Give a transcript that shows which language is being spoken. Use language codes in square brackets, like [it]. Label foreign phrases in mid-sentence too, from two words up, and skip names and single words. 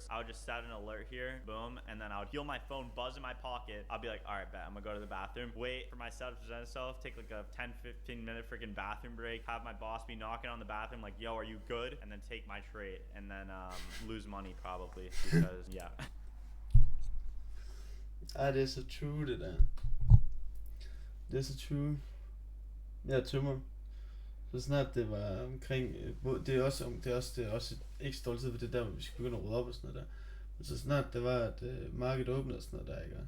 [en] I would just set an alert here, boom, and then I would feel my phone buzz in my pocket. I'll be like, all right, bet, I'm gonna go to the bathroom, wait for my setup to present itself, take like a 10-15 minute freaking bathroom break, have my boss be knocking on the bathroom like, yo, are you good? And then take my trade, and then lose money probably, because yeah. [da] Det er så true, det der. Det er så true. Jeg tømmer. Så snart det var omkring, det er også et ekstra dårligt tid, for det er der, hvor vi skal begynde at rydde op og sådan noget der. Men så snart det var, at markedet åbnede og sådan noget der, ikke?